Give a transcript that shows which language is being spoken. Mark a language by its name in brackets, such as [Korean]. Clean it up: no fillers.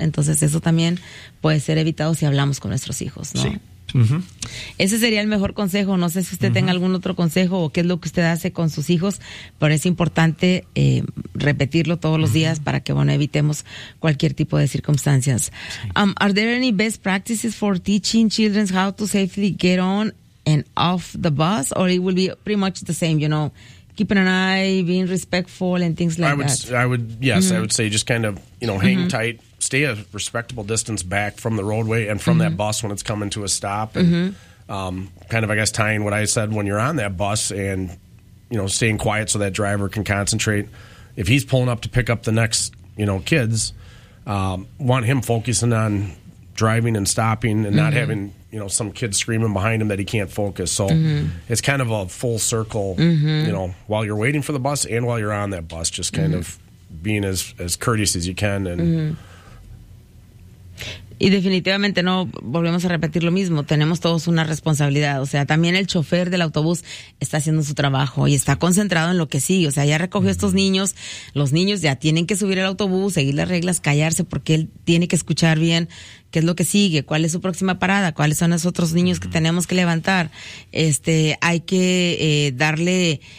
[Spanish] Entonces eso también puede ser evitado si hablamos con nuestros hijos, ¿no? Sí. Ese sería el mejor consejo. No sé si usted tenga algún otro consejo o qué es lo que usted hace con sus hijos, pero es importante repetirlo todos los días para que, bueno, evitemos cualquier tipo de circunstancias. Sí. [English] Are there any best practices for teaching children how to safely get on and off the bus, or it will be pretty much the same, you know, keeping an eye, being respectful and things like that? I would say just kind of, you know, hang tight. Stay a respectable distance back from the roadway and from that bus when it's coming to a stop. And kind of, I guess, tying what I said, when you're on that bus and, you know, staying quiet so that driver can concentrate. If he's pulling up to pick up the next, you know, kids, want him focusing on driving and stopping and not having, you know, some kids screaming behind him that he can't focus. So it's kind of a full circle, you know, while you're waiting for the bus and while you're on that bus, just kind of being as courteous as you can and... [Spanish] Y definitivamente no volvemos a repetir lo mismo, tenemos todos una responsabilidad, o sea, también el chofer del autobús está haciendo su trabajo y está concentrado en lo que sigue, o sea, ya recogió estos niños, los niños ya tienen que subir al autobús, seguir las reglas, callarse porque él tiene que escuchar bien qué es lo que sigue, cuál es su próxima parada, cuáles son los otros niños que tenemos que levantar, hay que darle...